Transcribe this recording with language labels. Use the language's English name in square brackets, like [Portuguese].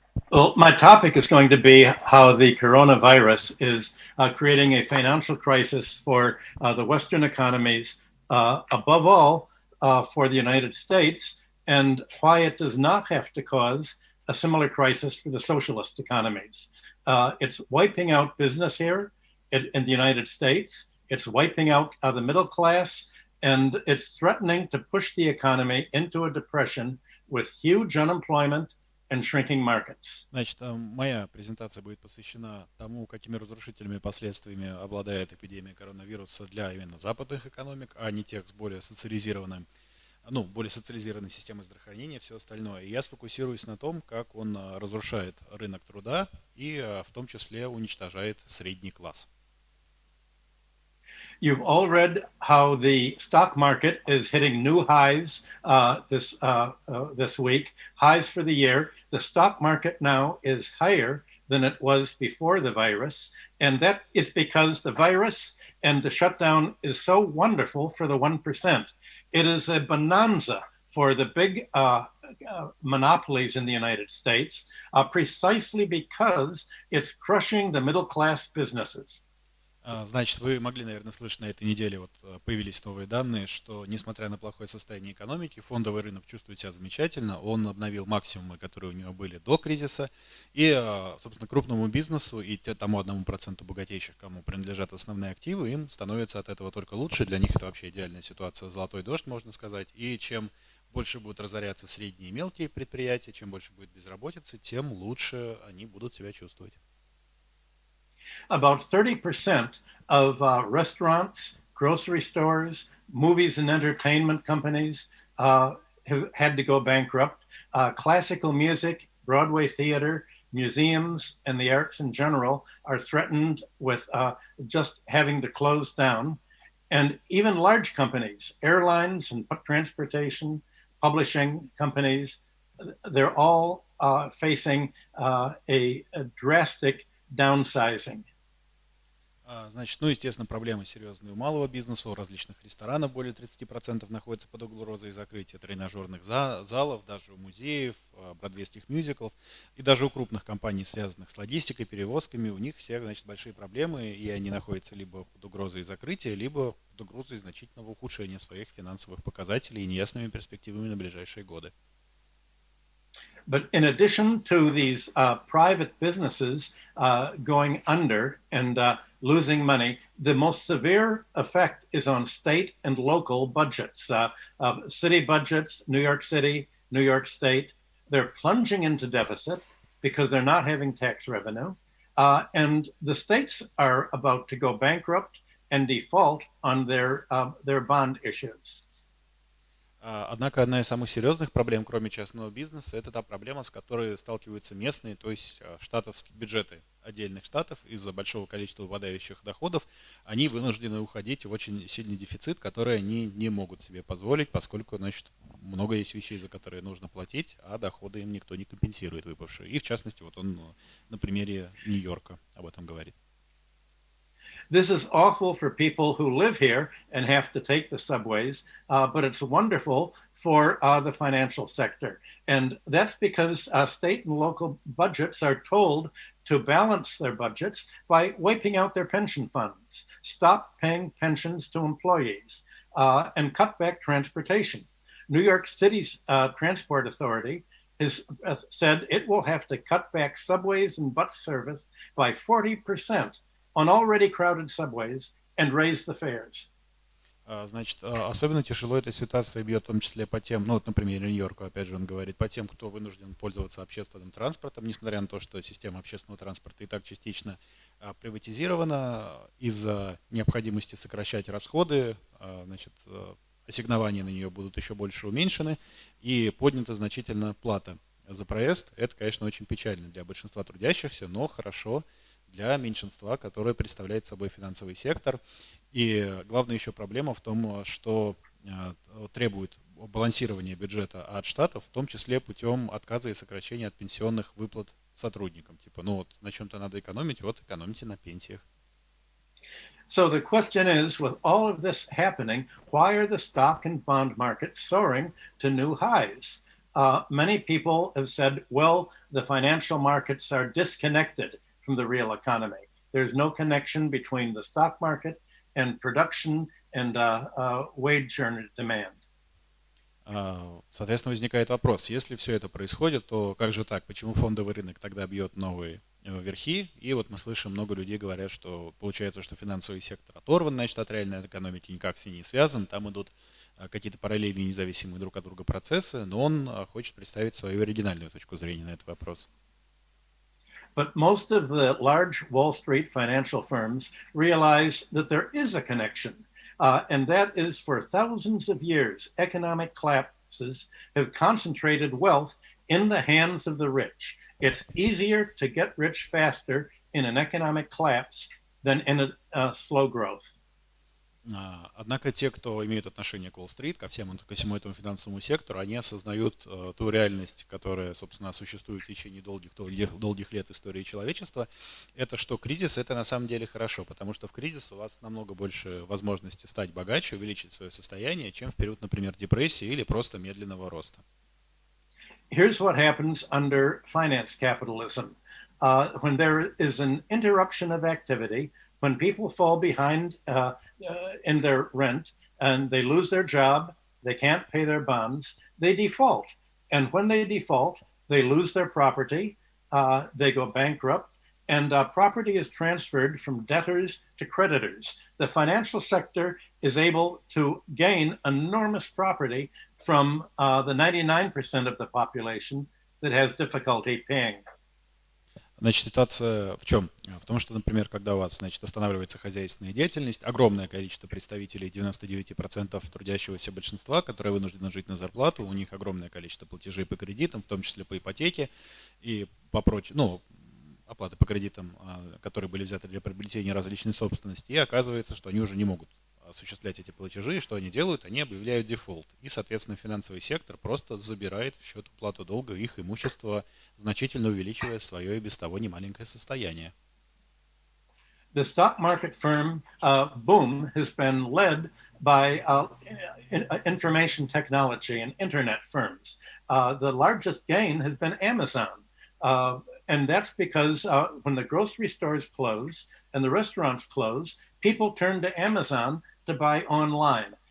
[English] Well, my topic is going to be how the coronavirus is creating a financial crisis for the Western economies, above all for the United States, and why it does not have to cause a similar crisis for the socialist economies. It's wiping out business here in the United States. It's wiping out the middle class, and it's threatening to push the economy into a depression with huge unemployment and shrinking markets. [Russian] Значит, моя презентация будет посвящена тому, какими разрушительными последствиями обладает эпидемия коронавируса для именно западных экономик, а не тех с более социализированным, более социализированной системой здравоохранения и все остальное. И я сфокусируюсь на том, как он разрушает рынок труда и в том числе уничтожает средний класс. [English] You've all read how the stock market is hitting new highs this week, highs for the year. The stock market now is higher than it was before the virus, and that is because the virus and the shutdown is so wonderful for the 1%. It is a bonanza for the big monopolies in the United States, precisely because it's crushing the middle class businesses. [Russian] Значит, вы могли, наверное, слышать на этой неделе, появились новые данные, что, несмотря на плохое состояние экономики, фондовый рынок чувствует себя замечательно, он обновил максимумы, которые у него были до кризиса, и, собственно, крупному бизнесу и тому 1% богатейших, кому принадлежат основные активы, им становится от этого только лучше, для них это вообще идеальная ситуация, золотой дождь, можно сказать, и чем больше будут разоряться средние и мелкие предприятия, чем больше будет безработицы, тем лучше они будут себя чувствовать. [English] About 30% of restaurants, grocery stores, movies and entertainment companies have had to go bankrupt. Classical music, Broadway theater, museums, and the arts in general are threatened with just having to close down. And even large companies, airlines and transportation, publishing companies, they're all facing a drastic downsizing. [Russian] Значит, естественно, проблемы серьезные у малого бизнеса, у различных ресторанов более 30% находятся под угрозой закрытия, тренажерных залов, даже у музеев, бродвейских мюзиклов, и даже у крупных компаний, связанных с логистикой, перевозками, у них всех, значит, большие проблемы, и они находятся либо под угрозой закрытия, либо под угрозой значительного ухудшения своих финансовых показателей и неясными перспективами на ближайшие годы. [English] But in addition to these private businesses going under and losing money, the most severe effect is on state and local budgets. City budgets, New York City, New York State, they're plunging into deficit because they're not having tax revenue. And the states are about to go bankrupt and default on their bond issues. [Russian] Однако одна из самых серьезных проблем, кроме частного бизнеса, это та проблема, с которой сталкиваются местные, то есть штатовские бюджеты отдельных штатов из-за большого количества выпадающих доходов. Они вынуждены уходить в очень сильный дефицит, который они не могут себе позволить, поскольку, значит, много есть вещей, за которые нужно платить, а доходы им никто не компенсирует выпавшие. И в частности, вот он на примере Нью-Йорка об этом говорит. [English] This is awful for people who live here and have to take the subways, but it's wonderful for the financial sector. And that's because state and local budgets are told to balance their budgets by wiping out their pension funds, stop paying pensions to employees, and cut back transportation. New York City's Transport Authority has said it will have to cut back subways and bus service by 40%. On already crowded subways and raise the fares. [Russian] Значит, особенно тяжело эта ситуация бьет в том числе по тем, например, Нью-Йорку, опять же, он говорит, по тем, кто вынужден пользоваться общественным транспортом, несмотря на то, что система общественного транспорта и так частично приватизирована, из-за необходимости сокращать расходы, значит, ассигнования на нее будут еще больше уменьшены и поднята значительно плата за проезд. Это, конечно, очень печально для большинства трудящихся, но хорошо для меньшинства, которое представляет собой финансовый сектор. И главная еще проблема в том, что требует балансирования бюджета от штатов, в том числе путем отказа и сокращения от пенсионных выплат сотрудникам. Типа, ну вот на чем-то надо экономить, вот экономите на пенсиях. [English] So the question is, with all of this happening, why are the stock and bond markets soaring to new highs? Many people have said, well, the financial markets are disconnected from the real economy. There's no connection between the stock market and production and wage earner demand. [Russian] Соответственно, возникает вопрос, если все это происходит, то как же так, почему фондовый рынок тогда бьет новые верхи? И вот мы слышим, много людей говорят, что получается, что финансовый сектор оторван, значит, от реальной экономики, никак с ней не связан, там идут какие-то параллельные, независимые друг от друга процессы, но он хочет представить свою оригинальную точку зрения на этот вопрос. [English] But most of the large Wall Street financial firms realize that there is a connection. And that is for thousands of years, economic collapses have concentrated wealth in the hands of the rich. It's easier to get rich faster in an economic collapse than in a slow growth. [Russian] Однако те, кто имеют отношение к Уолл-стрит, ко всему этому финансовому сектору, они осознают ту реальность, которая, собственно, существует в течение долгих лет истории человечества. Это что кризис — это на самом деле хорошо, потому что в кризис у вас намного больше возможностей стать богаче, увеличить свое состояние, чем в период, например, депрессии или просто медленного роста. [English] Here's what happens under finance capitalism. When there is an interruption of activity, when people fall behind in their rent and they lose their job, they can't pay their bonds, they default. And when they default, they lose their property, they go bankrupt, and property is transferred from debtors to creditors. The financial sector is able to gain enormous property from the 99% of the population that has difficulty paying. [Russian] Значит, ситуация в чем? В том, что, например, когда у вас, значит, останавливается хозяйственная деятельность, огромное количество представителей 99% трудящегося большинства, которые вынуждены жить на зарплату, у них огромное количество платежей по кредитам, в том числе по ипотеке и по прочим, оплаты по кредитам, которые были взяты для приобретения различной собственности, и оказывается, что они уже не могут осуществлять эти платежи, и что они делают? Они объявляют дефолт. И, соответственно, финансовый сектор просто забирает в счет уплаты долга их имущество, значительно увеличивая свое и без того немаленькое состояние. [English] The stock market firm boom has been led by information technology and internet firms. The largest gain has been Amazon. And that's because when the grocery stores close and the restaurants close, people turn to Amazon to buy online.